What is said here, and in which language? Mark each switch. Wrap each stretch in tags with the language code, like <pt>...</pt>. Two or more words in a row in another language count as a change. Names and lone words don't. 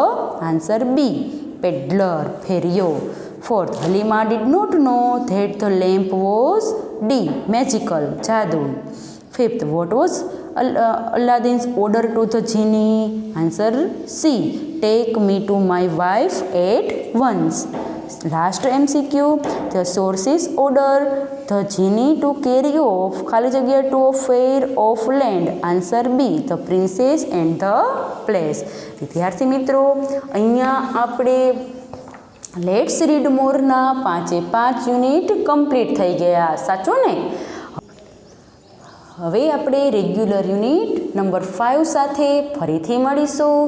<en>Answer B peddler ફેરિયો. Fourth, Halima did not know that the lamp was D. Magical, જાદુ. Fifth, what was Aladdin's order to the genie? Answer C. Take me to my wife at once. Last MCQ, the sources order the genie to carry off</en> <gu>ખાલી જગ્યા</gu> <en>to a fair of land. Answer B. The princess and the place.</en> <gu>વિદ્યાર્થી મિત્રો, અહીંયા આપણે લેટ્સ રીડ મોરના 5</gu> <en>unit complete</en> <gu>થઈ ગયા. સાચું ને? હવે આપણે</gu> <en>regular unit number 5</en> <gu>સાથે ફરીથી મળીશું.</gu>